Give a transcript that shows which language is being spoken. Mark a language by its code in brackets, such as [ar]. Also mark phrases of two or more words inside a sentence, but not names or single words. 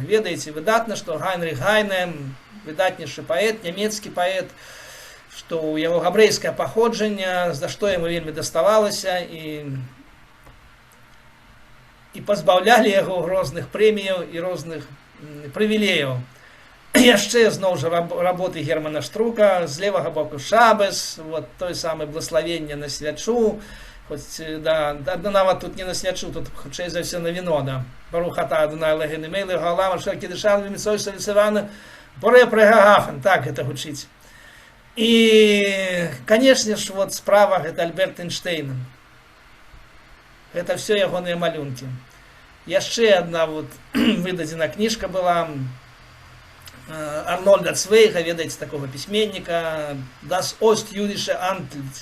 [be] Ведаеце выдатна, што Гайнрых Гайне, выдатнейшы паэт, нямецкі паэт, што ў яго габрэйскае паходжанне, за што яму вельмі даставалася, і пазбаўлялі яго розных прэміяў і розных прывілеяў. Яшчэ зноў жа работы Германа Штрука, з левага боку Шабес, той самы благословення на свячу, хоць нават тут не на свячу, тут хутчэй за ўсё на віно, [he] ברוך אתה אדוני אלוהינו מלך העולם אשר קדשנו במצוותיו וציוונו בורא פרי הגפן, [be] так гэта гучыць. І, канешне ж, справа гэта Альберт Эйнштейн. Гэта все ягоныя малюнкі. Яшчэ адна выдадзена кніжка была Арнольда Цвейга, ведаеце, такога пісьменніка, [de] Das Ostjüdische Antlitz.